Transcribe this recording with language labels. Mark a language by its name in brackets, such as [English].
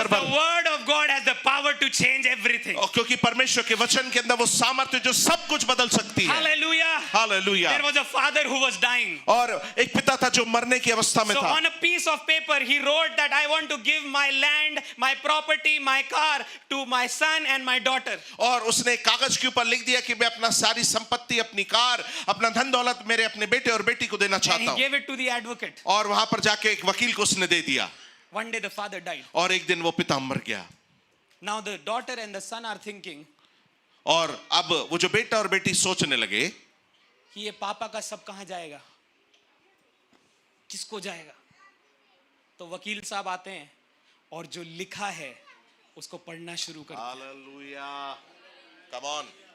[English] Because the word of God has the power to change everything. [Hindi] और क्योंकि परमेश्वर के वचन के अंदर वो सामर्थ्य जो सब कुछ बदल सकती है। [English] Hallelujah. [Hindi] Hallelujah. [English] There was a father who was dying. [Hindi] और एक पिता था जो मरने की अवस्था में [English] So [Hindi] था। [English] on a piece of paper he wrote that I want to give my land, my property, my car to my son and my daughter. [Hindi] और उसने कागज के ऊपर लिख दिया कि मैं अपना सारी संपत्ति, अपनी कार, अपना धन दौलत मेरे अपने बेटे और बेटी को देना [English] And [Hindi] चाहता [English] he [Hindi] हूँ। [English] gave it to the advocate. [Hindi] और वहां पर जाके एक वकील को उसने दे दिया। [English] One day the father died. [Hindi] और एक दिन वो पिता मर गया। [English] Now the daughter and the son are thinking [Hindi] और अब वो जो बेटा और बेटी सोचने लगे कि ये पापा का सब कहां जाएगा, किसको जाएगा। तो वकील साहब आते हैं और जो लिखा है उसको पढ़ना शुरू कर। [English] Hallelujah. Come on.